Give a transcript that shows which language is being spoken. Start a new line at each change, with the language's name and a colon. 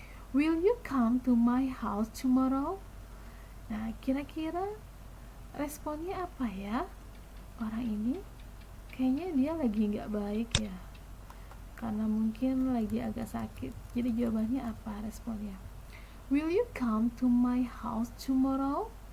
English: Will you come to my house tomorrow?
Indonesian: Nah, kira-kira responnya apa ya? Orang ini kayaknya dia lagi nggak baik ya, karena mungkin lagi agak sakit. Jadi jawabannya apa responnya?
English: Will you come to my house tomorrow?